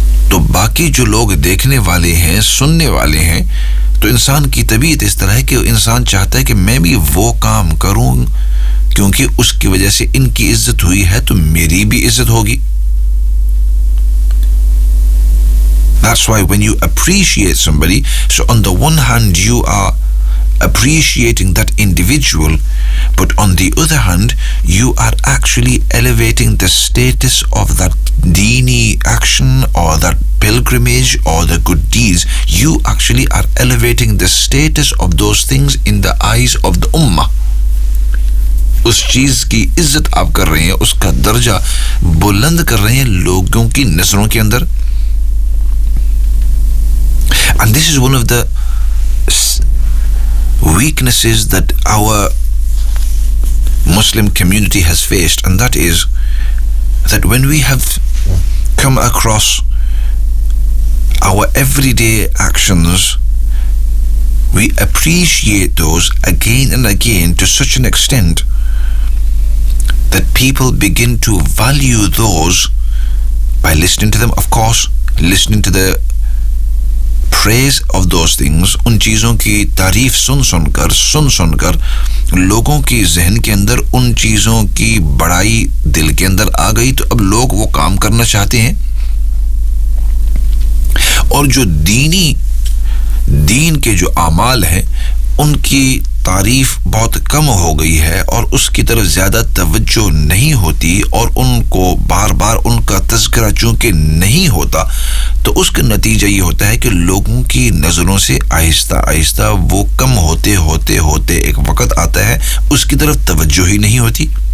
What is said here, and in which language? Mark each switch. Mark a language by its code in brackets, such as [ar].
[hi] तो बाकी जो लोग देखने वाले हैं, सुनने वाले हैं, तो इंसान की तबीयत इस तरह है कि इंसान चाहता है कि मैं भी वो काम करूं क्योंकि उसकी वजह से इनकी इज्जत हुई है तो मेरी भी इज्जत होगी। [en] That's why when you appreciate somebody, so on the one hand you are appreciating that individual, but on the other hand you are actually elevating the status of that dini action or that pilgrimage or the good deeds. You actually are elevating the status of those things in the eyes of the ummah. [hi] उस चीज की इज्जत आप कर रहे हैं, उसका दर्जा बुलंद कर रहे हैं लोगों की नजरों के अंदर. [en] And this is one of the weaknesses that our Muslim community has faced, and that is that when we have come across our everyday actions, we appreciate those again and again to such an extent that people begin to value those by listening to them, of course, listening to the praise of those things, [hi] उन चीज़ों की तारीफ सुन सुनकर लोगों के जहन के अंदर उन चीज़ों की बड़ाई दिल के अंदर आ गई, तो अब लोग वो काम करना चाहते हैं. और जो दीनी दीन के जो आमाल हैं उनकी तारीफ बहुत कम हो गई है और उसकी तरफ ज़्यादा तवज्जो नहीं होती और उनको बार बार उनका तज़किरा चूँकि नहीं होता, तो उसका नतीजा ये होता है कि लोगों की नज़रों से आहिस्ता आहिस्ता वो कम होते होते होते एक वक्त आता है उसकी तरफ तवज्जो ही नहीं होती.